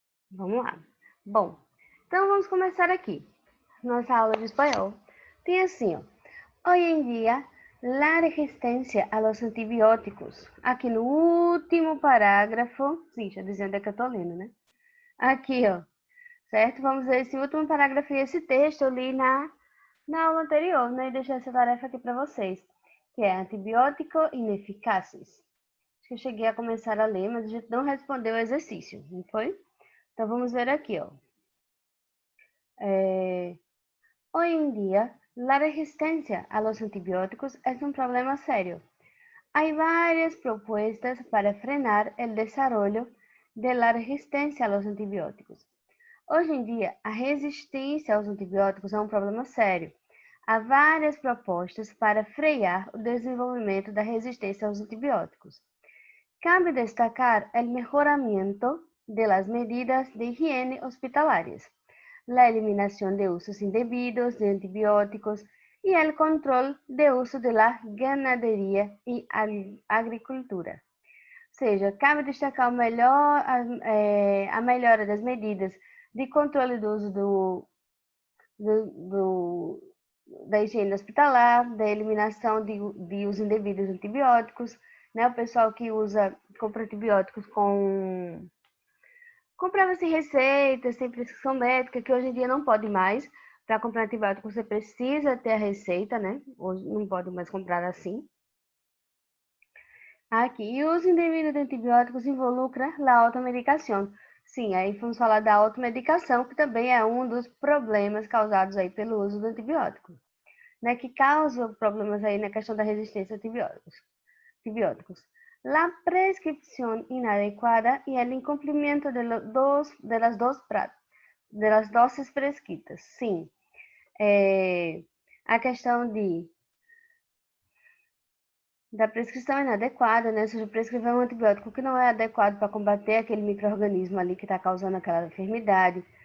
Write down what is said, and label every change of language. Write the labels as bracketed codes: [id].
[pt] Vamos lá. Bom, então vamos começar aqui. Nossa aula de espanhol tem assim, ó. [es] Hoy en día, la resistencia a los antibióticos. [pt] Aqui no último parágrafo, sim, já dizendo que eu tô lendo, né? Aqui, ó, certo? Vamos ver esse último parágrafo e esse texto eu li na aula anterior, né? E deixei essa tarefa aqui para vocês, que é antibiótico ineficazes. Acho que eu cheguei a começar a ler, mas a gente não respondeu o exercício, não foi? Então vamos ver aqui, ó. [es] Hoy en día, la resistencia a los antibióticos es un problema serio. Hay varias propuestas para frenar el desarrollo de la resistencia a los antibióticos. [pt] Hoje em dia, a resistência aos antibióticos é um problema sério. Há várias propostas para frear o desenvolvimento da resistência aos antibióticos. [es] Cabe destacar o melhoramento de las medidas de higiene hospitalarias, la eliminación de usos indebidos de antibióticos y el control de uso de la ganadería y agricultura. [pt] Ou seja, cabe destacar a melhora das medidas de controle do uso da higiene hospitalar, da eliminação de uso indevido de antibióticos, né? O pessoal que compra antibióticos comprava sem receita, sem prescrição médica, que hoje em dia não pode mais. Para comprar antibiótico você precisa ter a receita, né? Hoje não pode mais comprar assim. Aqui, e o uso indevido de antibióticos involucra a automedicação. Sim, aí vamos falar da automedicação, que também é um dos problemas causados aí pelo uso do antibiótico, né? Que causa problemas aí na questão da resistência a antibióticos. [es] La prescripción inadecuada y el incumplimiento de las dosis prescritas. [pt] Sim, a questão da prescrição inadequada, né? Ou seja, prescrever um antibiótico que não é adequado para combater aquele micro-organismo ali que está causando aquela enfermidade.